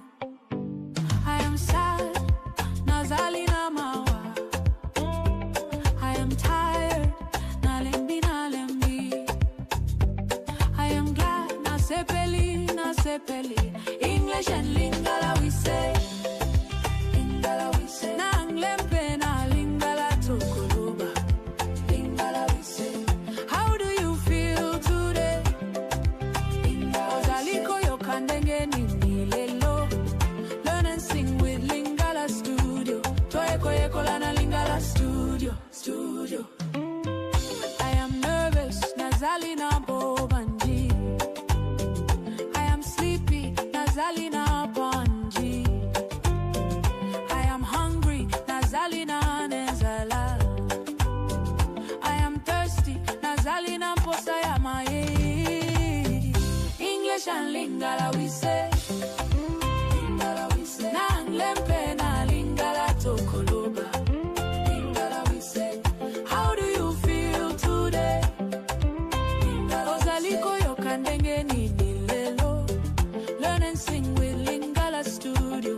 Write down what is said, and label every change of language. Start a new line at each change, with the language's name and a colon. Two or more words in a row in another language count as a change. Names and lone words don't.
English: I am sad,
Lingala: Ozali na mawa.
English: I am tired,
Lingala: na lembi.
English: I am glad,
Lingala: na sepeli.
English: English and Lingala we say. Lingala we say.
Lingala: Na anglempe na Lingala tokoloba.
English: Lingala we say. How do you feel today?
Lingala: Ozali koyoka, ndenge, nini, lelo.
English: Learn and sing with Lingala Studio.
Lingala: Yekola Lingala Studio.
English: I am nervous,
Lingala: Ozali na bobanji.
English: I am sleepy,
Lingala: Ozali na banji.
English: I am hungry,
Lingala: Ozali na nezala.
English: I am thirsty,
Lingala: Ozali na posa ya maye.
English: English and Lingala we say. Lingala we say.
Lingala: Nanglempe na Lingala tokoloba.
English: Lingala we say. How do you feel today?
Lingala: Ozali koyoka, ndenge, nini, lelo.
English: Learn and sing with Lingala Studio.